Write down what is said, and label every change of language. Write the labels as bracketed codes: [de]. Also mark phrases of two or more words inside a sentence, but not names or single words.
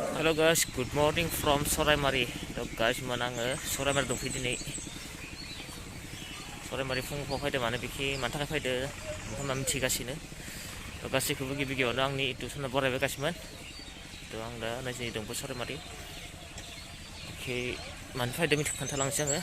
[en] Hello guys, good morning from Soraimari. So guys, [brx] आङो Soraimari दंफैयो दिनै. Soraimari फुङाव फैदो माने बिखि मानि थाखाय फैदो नोंथांमोना मिथिगासिनो. थ' गासैखौबो गिबियावनो आंनि इउटिउब बरायबायगासिनोमोन. थ' आं दा नायजै दंबो Soraimari. बिखि मानि फैदो खोन्थालांसै आङो.